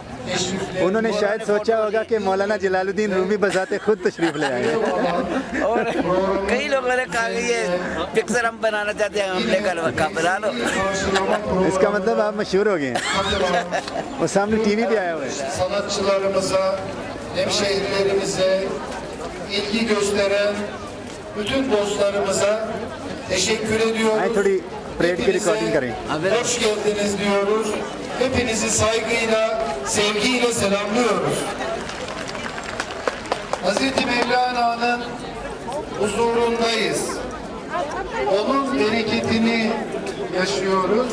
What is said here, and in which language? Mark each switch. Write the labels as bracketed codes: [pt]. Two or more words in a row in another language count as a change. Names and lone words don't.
[ur] انہوں نے شاید سوچا ہوگا کہ مولانا جلال الدین رومی بذات خود تشریف لے آئے ہیں، اور کئی لوگوں نے کہا کہ یہ پکچر ہم بنانا چاہتے ہیں، ہم لے کر بنا لو۔ اس کا مطلب آپ مشہور ہو گئے ہیں، وہ سامنے ٹی وی پہ آیا ہوا ہے۔ [tr] sanatçılarımıza, hemşehrilerimize, ilgi gösteren bütün dostlarımıza teşekkür ediyoruz. [ur] آئیں تھوڑی پریڈ کی ریکارڈنگ کریں۔ [tr] Hoş geldiniz diyoruz. Hepinizi saygıyla, sevgiyle selamlıyoruz. Hazreti Mevlana'nın huzurundayız. Onun bereketini yaşıyoruz.